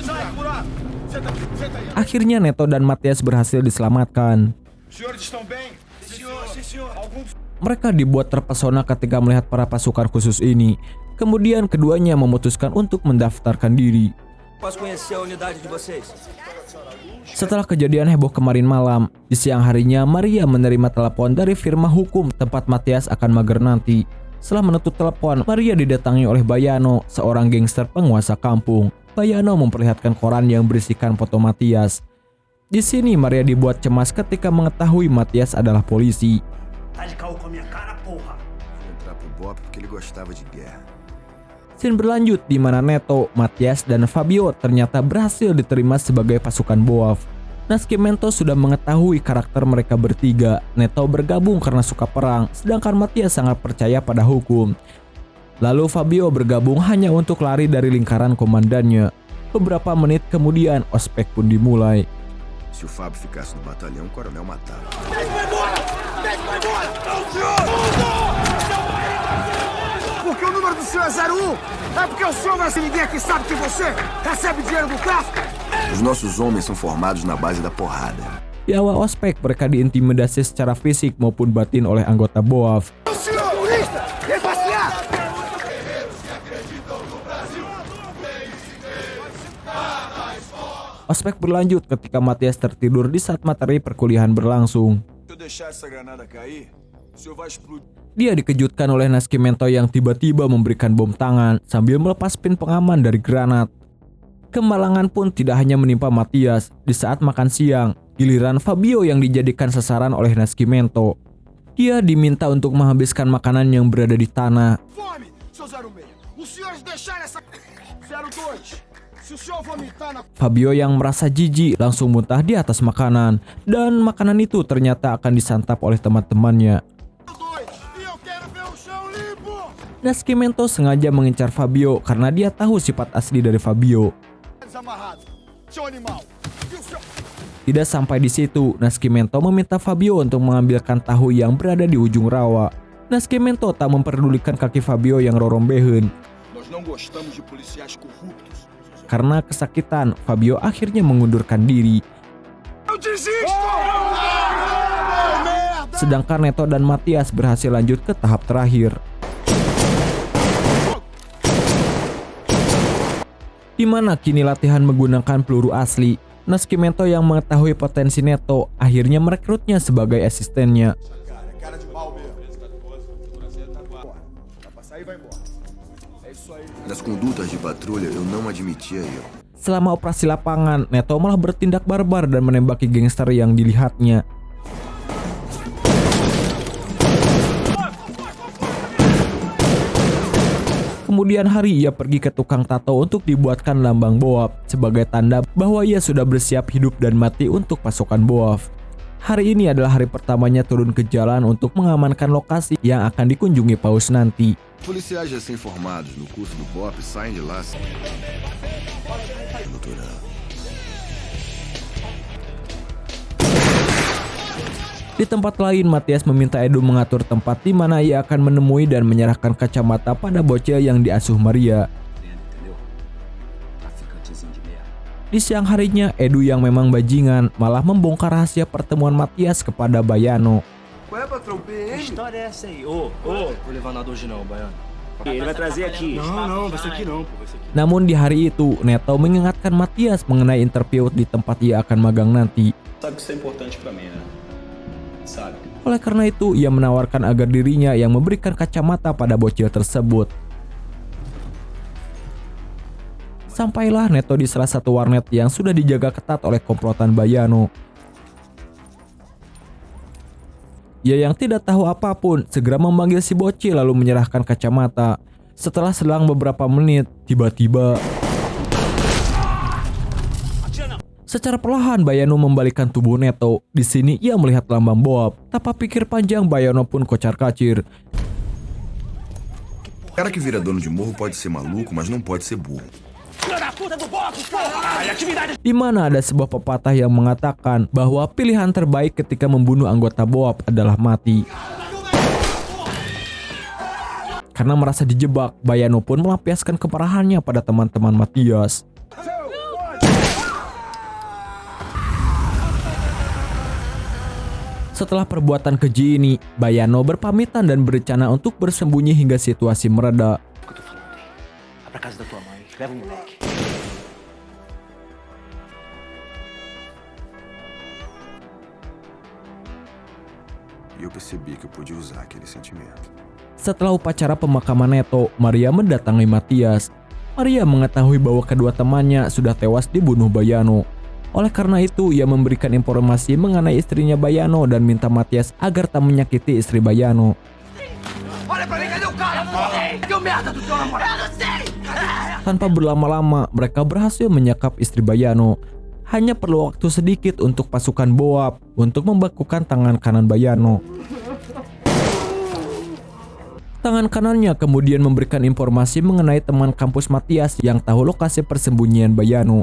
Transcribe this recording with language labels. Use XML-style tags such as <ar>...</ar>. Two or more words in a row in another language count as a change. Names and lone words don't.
<pt>Murato. Senta aí.</pt> <id>Akhirnya Neto dan Matias berhasil diselamatkan.</id> <pt>Os senhores estão bem? Sim, senhor. Sim, senhor. Alguns...</pt> <id>Mereka dibuat terpesona ketika melihat para pasukan khusus ini. Kemudian keduanya memutuskan untuk mendaftarkan diri.</id> <pt>Posso conhecer a unidade de vocês?</pt> <id>Setelah kejadian heboh kemarin malam, di siang harinya Maria menerima telepon dari firma hukum tempat Matias akan mager nanti. Setelah menutup telepon, Maria didatangi oleh Bayano, seorang gangster penguasa kampung. Bayano memperlihatkan koran yang berisikan foto Matias. Di sini Maria dibuat cemas ketika mengetahui Matias adalah polisi.</id> <pt>Tá de caô com a minha cara, porra. Vou entrar pro BOP porque ele gostava de guerra.</pt> <id>Scene berlanjut di mana Neto, Matias, dan Fabio ternyata berhasil diterima sebagai pasukan BOAF. Nascimento sudah mengetahui karakter mereka bertiga. Neto bergabung karena suka perang, sedangkan Matias sangat percaya pada hukum. Lalu Fabio bergabung hanya untuk lari dari lingkaran komandannya. Beberapa menit kemudian ospek pun dimulai.</id> <pt>Se o Fábio ficasse no batalhão, o coronel matava. Porque o número do senhor é 01? É porque o senhor vai ser ninguém aqui sabe que você recebe dinheiro do tráfico? Os nossos homens são formados na base da porrada.</pt> <id>Di awal ospek mereka diintimidasi secara fisik maupun batin oleh anggota BOAF.</id> <pt>O senhor turista, vem passear!</pt> <id>Ospek berlanjut ketika Matias tertidur di saat materi perkuliahan berlangsung.</id> <pt>Se eu deixar essa granada cair, o senhor vai explodir.</pt> <id>Dia dikejutkan oleh Nascimento yang tiba-tiba memberikan bom tangan sambil melepas pin pengaman dari granat. Kemalangan pun tidak hanya menimpa Matias. Di saat makan siang, giliran Fabio yang dijadikan sasaran oleh Nascimento. Dia diminta untuk menghabiskan makanan yang berada di tanah.</id> <pt>Fome, seu 06. Os senhores deixarem essa... 02. Se o senhor vomitar na...</pt> <id>Fabio yang merasa jijik langsung muntah di atas makanan. Dan makanan itu ternyata akan disantap oleh teman-temannya.</id> <pt>02. E eu quero ver o chão limpo!</pt> <id>Nascimento sengaja mengincar Fabio karena dia tahu sifat asli dari Fabio.</id> <pt>Desamarrado. Seu animal. E o senhor...</pt> <id>Tidak sampai di situ, Nascimento meminta Fabio untuk mengambilkan tahu yang berada di ujung rawa. Nascimento tak memperdulikan kaki Fabio yang rorombehen.</id> <pt>Nós não gostamos de policiais corruptos.</pt> <id>Karena kesakitan, Fabio akhirnya mengundurkan diri.</id> <pt>Eu desisto! Merda!</pt> <id>Sedangkan Neto dan Matias berhasil lanjut ke tahap terakhir. Di mana kini latihan menggunakan peluru asli. Nascimento yang mengetahui potensi Neto akhirnya merekrutnya sebagai asistennya.</id> <pt>Cara de pau mesmo. Vai passar e vai embora. É isso aí. Nas condutas de patrulha, eu não admitia erro.</pt> <id>Selama operasi lapangan, Neto malah bertindak barbar dan menembaki gangster yang dilihatnya. Kemudian hari ia pergi ke tukang tato untuk dibuatkan lambang BOAF sebagai tanda bahwa ia sudah bersiap hidup dan mati untuk pasukan BOAF. Hari ini adalah hari pertamanya turun ke jalan untuk mengamankan lokasi yang akan dikunjungi Paus nanti.</id> <pt>Policiais recém-formados no curso do BOP saem de lá doutorando.</pt> <id>Di tempat lain, Matias meminta Edu mengatur tempat di mana ia akan menemui dan menyerahkan kacamata pada bocil yang diasuh Maria. Di siang harinya, Edu yang memang bajingan malah membongkar rahasia pertemuan Matias kepada Bayano.</id> <pt>Qual é, patrão? Que história é essa aí? Ô, vou levar nada hoje não, Baiano. Ele vai trazer aqui. Não, vai ser aqui não, pô. Vai ser aqui.</pt> <id>Namun di hari itu, Neto mengingatkan Matias mengenai interview di tempat ia akan magang nanti.</id> <pt>Sabe que isso é importante pra mim, né? Sabe?</pt> <id>Oleh karena itu, ia menawarkan agar dirinya yang memberikan kacamata pada bocil tersebut. Sampailah Neto di salah satu warnet yang sudah dijaga ketat oleh komplotan Bayano. Ia yang tidak tahu apapun segera memanggil si bocil lalu menyerahkan kacamata. Setelah selang beberapa menit, tiba-tiba secara perlahan Bayano membalikkan tubuh Neto. Di sini ia melihat lambang BOAF. Tanpa pikir panjang, Bayano pun kocar-kacir.</id> <pt>O cara que vira dono de morro pode ser maluco, mas não pode ser burro.</pt> <id>Di mana ada sebuah pepatah yang mengatakan bahwa pilihan terbaik ketika membunuh anggota BOAF adalah mati. Karena merasa dijebak, Bayano pun melampiaskan kemarahannya pada teman-teman Matias. Setelah perbuatan keji ini, Bayano berpamitan dan berencana untuk bersembunyi hingga situasi mereda.</id> <pt>O que eu tô falando aí? Vai pra casa da tua mãe, leva o moleque. E eu percebi que eu podia usar aquele sentimento.</pt> <id>Setelah upacara pemakaman Neto, Maria mendatangi Matias. Maria mengetahui bahwa kedua temannya sudah tewas dibunuh Bayano. Oleh karena itu, ia memberikan informasi mengenai istrinya Bayano dan minta Matias agar tak menyakiti istri Bayano.</id> <pt>Olha pra mim, cadê o cara? Deu merda do teu namorado, eu sei!</pt> <id>Tanpa berlama-lama, mereka berhasil menyekap istri Bayano. Hanya perlu waktu sedikit untuk pasukan Boab untuk membekukan tangan kanan Bayano. Tangan kanannya kemudian memberikan informasi mengenai teman kampus Matias yang tahu lokasi persembunyian Bayano.</id>